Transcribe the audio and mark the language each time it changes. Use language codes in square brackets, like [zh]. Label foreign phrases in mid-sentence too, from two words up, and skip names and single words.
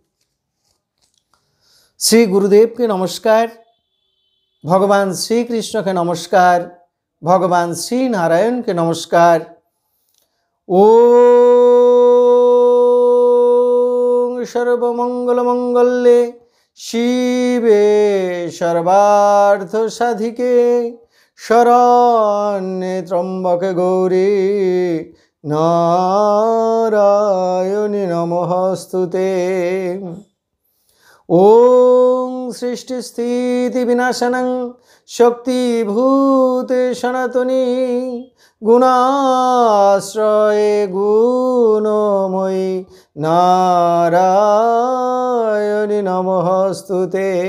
[bn] শ্রী গুরুদেবকে নমস্কার, ভগবান শ্রীকৃষ্ণকে নমস্কার, ভগবান শ্রী নারায়ণকে নমস্কার। [sa] ওম সর্বমঙ্গলমঙ্গলে শিবে সর্বার্থ সাধিকে শরণ্যে ত্র্যম্বকে গৌরী নারায়ণী নমস্তুতে। ওং সৃষ্টি স্থিতি বিনাশনং শক্তিভূতে সনাতনী গুণাশ্রয়ে গুণময়ী নারায়ণী নমস্তুতে।